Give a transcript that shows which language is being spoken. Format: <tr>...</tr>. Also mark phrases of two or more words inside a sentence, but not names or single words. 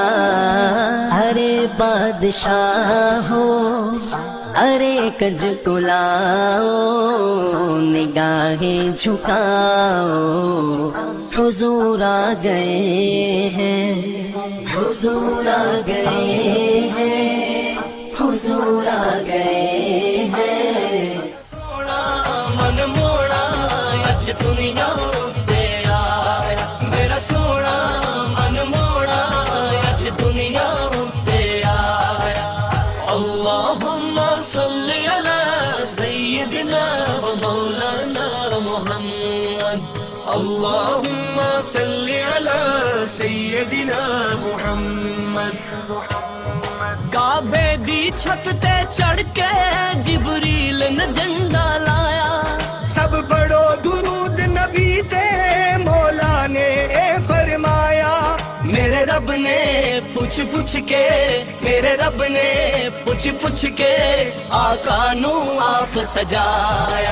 <ur>ارے بادشاہ ہو، ارے کج کلاؤ، نگاہیں جھکاؤ، حضور آ گئے ہیں، حضور آ گئے ہیں، حضور آ گئے ہیں.</ur> <pa>سونا من موہنا اج دنیا اتے آیا. میرا سونا من موہنا اج دنیا اتے آیا.</pa> <ar>اللهم صل على سيدنا و مولانا محمد. اللهم صل على سيدنا محمد.</ar> <pa>کعبے دی چھت تے چڑھ کے جبریل نے جھنڈا لایا، سب پڑھو درود نبی تے، مولا نے فرمایا. میرے رب نے پچھ پچھ کے، میرے رب نے پچھ پچھ کے آقا نوں آپ سجایا.</pa>